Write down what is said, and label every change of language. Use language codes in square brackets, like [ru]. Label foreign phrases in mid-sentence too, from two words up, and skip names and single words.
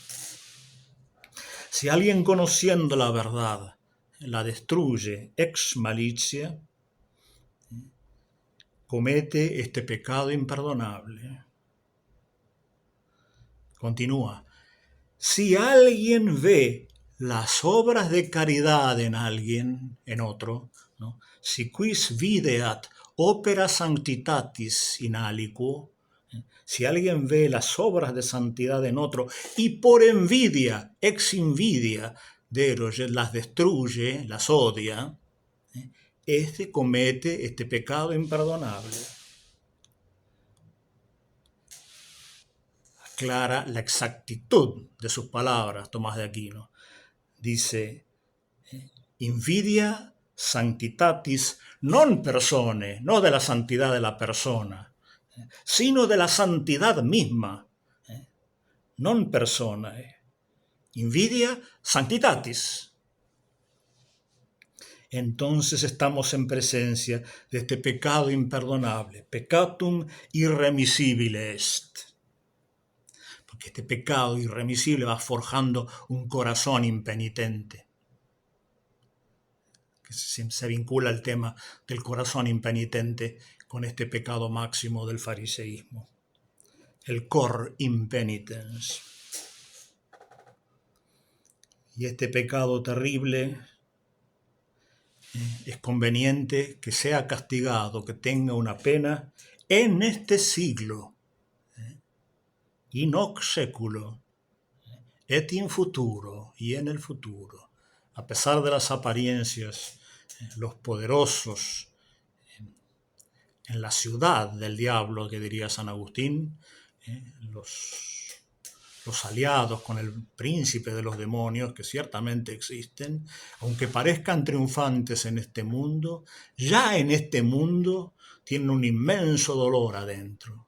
[es] Si alguien conociendo la verdad la destruye [la] ex malicia, [es] comete este pecado imperdonable. Continúa. Si alguien ve las obras de caridad en alguien, en otro, ¿no? [la] Si quis videat opera sanctitatis in aliquo, [es] si alguien ve las obras de santidad en otro y por envidia, [la] ex invidia, deroget, [es] las destruye, las odia, este comete este pecado imperdonable. Aclara la exactitud de sus palabras Tomás de Aquino. Dice, [la] invidia sanctitatis non persone, [es] no de la santidad de la persona, sino de la santidad misma, [la] non personae. Invidia, sanctitatis. [es] Entonces estamos en presencia de este pecado imperdonable, [la] peccatum irremisibile est. [es] Porque este pecado irremisible va forjando un corazón impenitente, que se vincula al tema del corazón impenitente con este pecado máximo del fariseísmo, el [la] cor impenitens. [es] Y este pecado terrible es conveniente que sea castigado, que tenga una pena en este siglo, [la] in hoc seculo, et in futuro, [es] y en el futuro. A pesar de las apariencias, los poderosos en la ciudad del diablo, que diría San Agustín, los aliados con el príncipe de los demonios, que ciertamente existen, aunque parezcan triunfantes en este mundo, ya en este mundo tienen un inmenso dolor adentro.